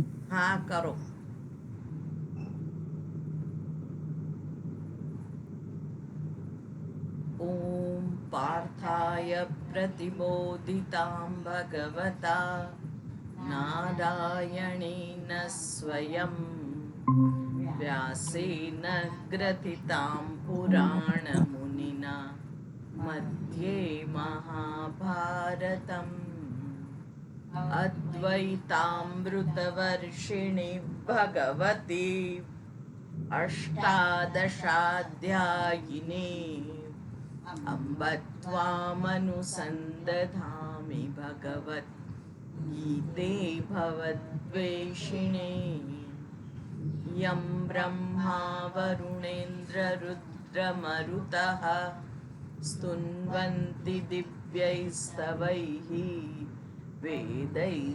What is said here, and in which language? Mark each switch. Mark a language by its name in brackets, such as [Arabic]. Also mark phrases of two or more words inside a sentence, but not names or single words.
[Gujarati] હા, કરો. [Sanskrit] ઓમ પાર્થાય પ્રતિબોધિતામ ભગવતા નારાયણેન સ્વયં વ્યાસેન ગ્રથિતામ પુરાણમુનિના मध्ये महाभारतम् अद्वैतामृतवर्षिणि भगवति अष्टादशाध्यायिने अम्ब त्वामनुसन्दधामि भगवद्गीते भवद्वेषिणे यं ब्रह्मा वरुणेन्द्ररुद्रमरुतः स्तुन्वन्ति दिव्यैस्तवैः वेदैः